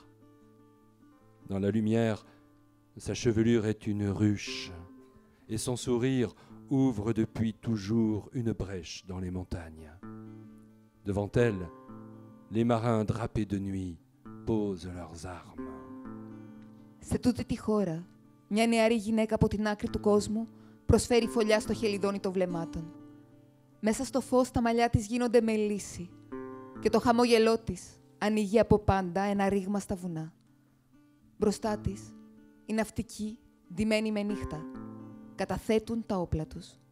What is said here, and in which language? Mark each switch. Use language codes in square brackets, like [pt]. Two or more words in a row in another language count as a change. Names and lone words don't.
[fr] Dans la lumière, sa chevelure est une ruche et son sourire ouvre depuis toujours une brèche dans les montagnes. Devant elle, les marins drapés de nuit posent leurs armes. [el] Σε τούτη τη χώρα, μια νεαρή γυναίκα από την άκρη του κόσμου προσφέρει φωλιά στο χελιδόνι των βλεμμάτων. Μέσα στο φως τα μαλλιά της γίνονται μελίσι και το χαμόγελό της ανοίγει από πάντα ένα ρήγμα στα βουνά. Μπροστά της, οι ναυτικοί, ντυμένοι με νύχτα, καταθέτουν τα όπλα τους.